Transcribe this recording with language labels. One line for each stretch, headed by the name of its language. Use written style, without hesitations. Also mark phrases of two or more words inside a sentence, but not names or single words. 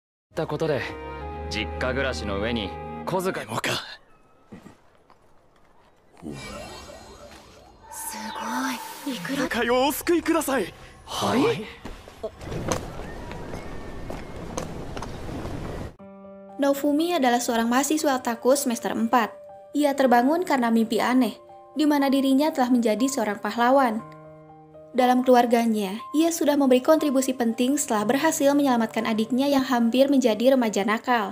Japanese: たことで実家暮らしの上に小遣いもか。すごい。いくらかよお救いください。はい。
Indonesian: Naofumi adalah seorang mahasiswa otaku semester 4. Ia terbangun karena mimpi aneh, di mana dirinya telah menjadi seorang pahlawan. Dalam keluarganya, ia sudah memberi kontribusi penting setelah berhasil menyelamatkan adiknya yang hampir menjadi remaja nakal.